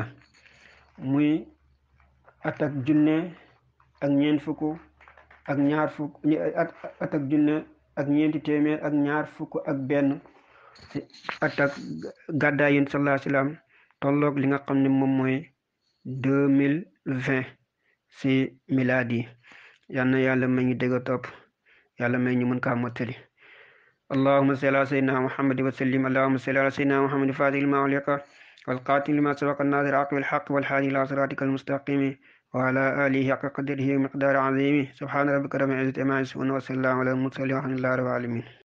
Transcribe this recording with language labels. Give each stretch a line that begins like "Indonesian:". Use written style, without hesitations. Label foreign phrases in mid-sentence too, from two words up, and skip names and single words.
Wolof: muy atak junne ak ñeent fukk ak ñaar fukk atak junne ak ñeenti téeméer ak ñaar fukk ak benn si atak gàddaay yéen
Arabic: صلى الله عليه وسلم
Wolof: tolloog li nga xam ne moom mooy
Arabic: 2020
Wolof: si milaadi yal na yàlla may ñu dégg topp yàlla may ñu mën kaa mottali
Arabic: اللهم صل على سيدنا محمد وسلم اللهم صل على سيدنا محمد فاتح لما أغلق والقاتل لما سبق الناظر عقب الحق والهادي إلى صراطك المستقيم وعلى آله حق قدره ومقدار عظيم سبحان ربك رب العزة عما يصفون وسلام على المرسلين والحمد لله رب العالمين